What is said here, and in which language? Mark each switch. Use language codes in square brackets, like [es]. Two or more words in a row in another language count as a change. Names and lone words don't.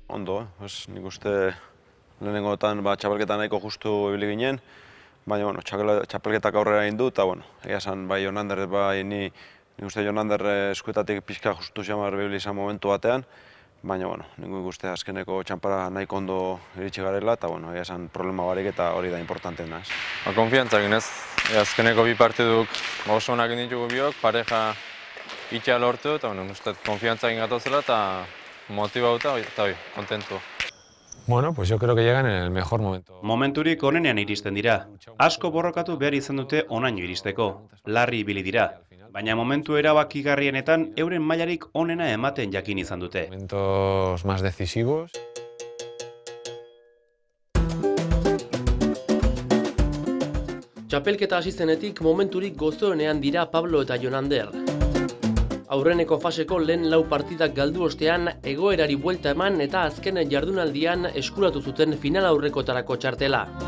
[eu] ondo, nik uste lehenengotan txapelketan nahiko justu ibili ginen, baina bueno, txapelketak aurrera egin du, eta bueno, egia esan bai Jonander, bai nik uste Jonander eskuetatik pixka justu xamar ibili izan momentu batean, baina bueno, nik uste azkeneko txanpara nahiko ondo iritsi garela, eta bueno, egia esan problema barik eta hori da importanteena. Konfiantzakin ez, azkeneko bi partiduk oso onak ditugu biok, pareja itxea lortu, eta uste konfiantzakin gatozela eta motibauta eta kontentu. [es] Bueno, pues yo creo que llegan en el mejor momento. [eu] Momenturik onenean iristen dira. Asko borrokatu behar izan dute onaino iristeko. Larri ibili dira. Baina momentu erabakigarrienetan euren mailarik onena ematen jakin izan dute. [es] Momentos más decisivos. [eu] Txapelketa hasi zenetik momenturik gozoenean dira Pablo eta Jonander. Aurreneko faseko lehen lau partidak galdu ostean egoerari buelta eman eta azken jardunaldian eskuratu zuten final aurrekotarako txartela.